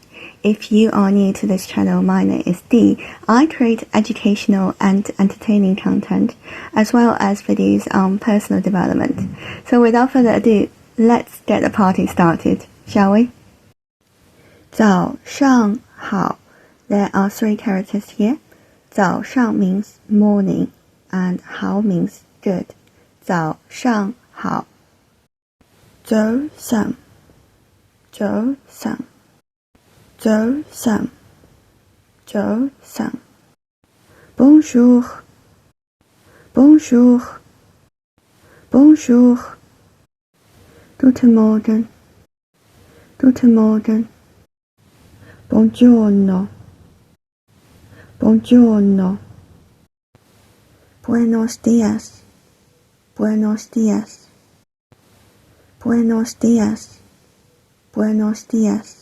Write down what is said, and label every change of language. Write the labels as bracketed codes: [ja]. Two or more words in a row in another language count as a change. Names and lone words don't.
[en] If you are new to this channel, my name is Dee. I create educational and entertaining content, as well as videos on personal development. So without further ado, let's get the party started, shall we? [zh] 早上好. [en] There are 3 characters here. 早上 means morning, and 好 means good. [zh] 早上好. 早上早上早上早上 [fr] Bonjour Bonjour Bonjour [de] Guten Morgen Guten Morgen [zh] Buongiorno [es] Buongiorno Buenos días Buenos días Buenos días Buenos días.